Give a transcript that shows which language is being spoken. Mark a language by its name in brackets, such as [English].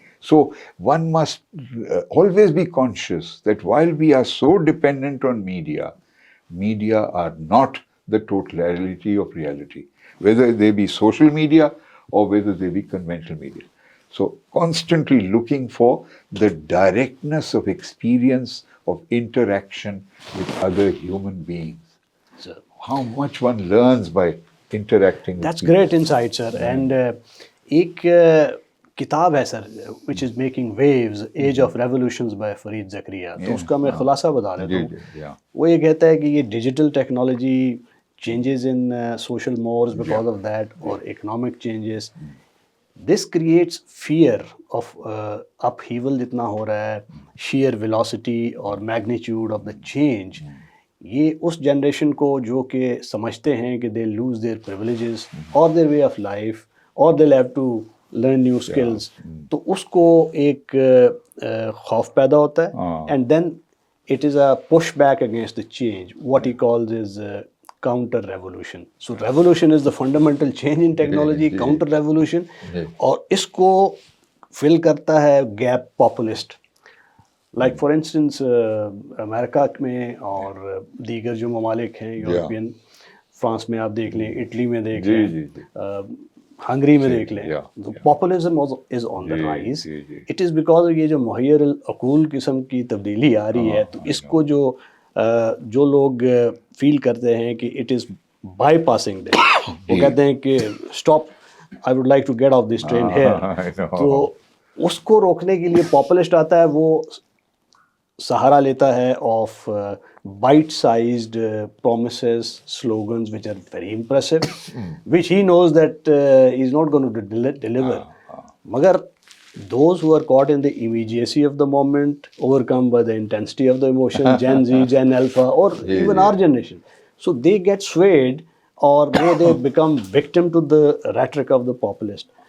[English] So one must always be conscious that while we are so dependent on media, media are not the totality of reality, whether they be social media or whether they be conventional media. So constantly looking for the directness of experience of interaction with other human beings. So how much one learns by interacting. That's with people. Great insight, sir. [Hindi] And एक किताब है sir [English] which is making waves, Age of Revolutions by [Hindi] Farid Zakaria, तो उसका मैं खुलासा बता देता हूँ। वो ये कहता है कि ये digital technology [English] changes in social mores because of that, or economic changes. This creates fear of upheaval [Hindi] जितना हो रहा है, [English] sheer velocity or magnitude of the change. [Hindi] ये उस जनरेशन को जो कि समझते हैं कि [English] they lose their privileges or their way of life or they'll have to learn new skills, [Hindi] तो उसको एक खौफ पैदा होता है, [English] and then it is a pushback against the change. What he calls is counter revolution. So revolution is the fundamental change in technology, counter revolution, [Hindi] और इसको [English] fill [Hindi] करता है [English] gap populist. [Hindi] Like for instance America में और दीगर जो ममालिक हैं यूरोपियन, फ्रांस में आप देख लें, इटली में देख लें, हंगरी में देख लें, तो [English] Populism is on the rise. It is because [Hindi] ये जो मुहैयर अकूल किस्म की तब्दीली आ रही है, तो इसको जो लोग फील करते हैं कि [English] it is bypassing that, [Hindi] वो कहते हैं कि [English] Stop, I would like to get off this train here. [Hindi] तो उसको रोकने के लिए पॉपुलिस्ट आता है, वो सहारा लेता है [English] Of bite sized promises, slogans which are very impressive, which he knows that he's not going to deliver. Magar those who are caught in the immediacy of the moment, overcome by the intensity of the emotion, Gen Z, Gen Alpha, or even our generation, so they get swayed, or they become victim to the rhetoric of the populist.